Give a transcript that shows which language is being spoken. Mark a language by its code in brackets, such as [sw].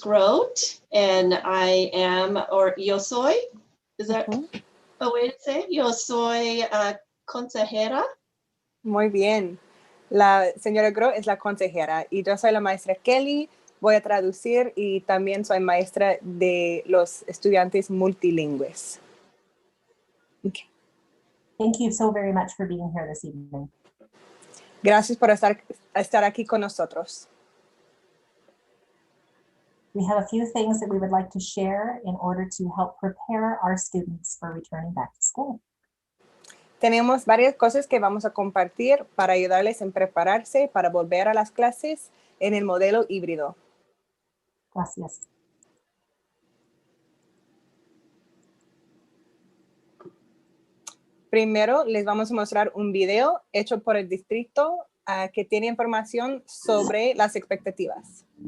[en] Grote, and I am, or [es] yo soy, [en] is that a way to say it? [es] Yo soy consejera. Muy bien. La señora Gro es la consejera y yo soy la maestra Kelly. Voy a traducir y también soy maestra de los estudiantes multilingües. [en] Okay. Thank you so very much for being here this evening. [es] Gracias por estar aquí con nosotros. [en] We have a few things that we would like to share in order to help prepare our students for returning back to school. [es] Tenemos varias cosas que vamos a compartir para ayudarles en prepararse para volver a las clases en el modelo híbrido. Gracias. Primero, les vamos a mostrar un video hecho por el distrito que tiene información sobre las expectativas.